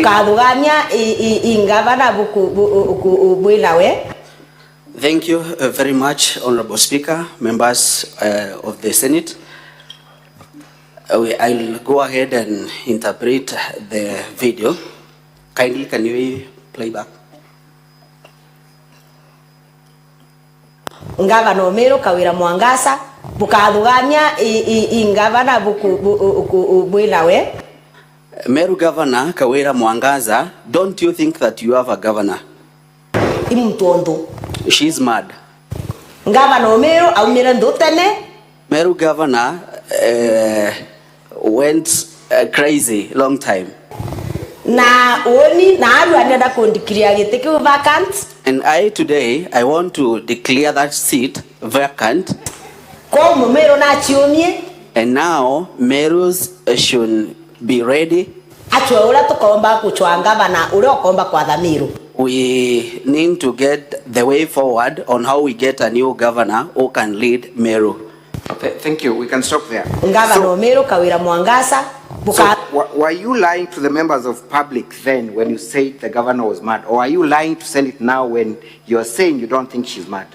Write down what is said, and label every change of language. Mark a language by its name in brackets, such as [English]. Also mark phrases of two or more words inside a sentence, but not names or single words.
[Meru] Bukathugania ingavana buinawe. [English] Thank you very much, Honorable Speaker, members of the Senate. I'll go ahead and interpret the video. Kindly, can you play back? [Meru] Ngavana Meru Kawira Mwangaza bukathugania ingavana buinawe. [English] Meru Governor Kawira Mwangaza, don't you think that you have a governor? [Meru] Imtondo. [English] She's mad. [Meru] Ngavana Meru aumira ndutene. [English] Meru Governor went crazy long time. [Meru] Na oni na aru anenda kondikria gite ki vacant. [English] And I want to declare that seat vacant. [Meru] Ko Meru na chiomie. [English] And now Meru's should be ready. [Meru] Atwe ura tukomba kuchwa ngavana ura okomba kwa Meru. [English] We need to get the way forward on how we get a new governor who can lead Meru. Okay, thank you. We can stop there. [Meru] Ngavana Meru Kawira Mwangaza. [English] So, were you lying to the members of public then when you said the governor was mad? Or are you lying to Senate now when you're saying you don't think she's mad?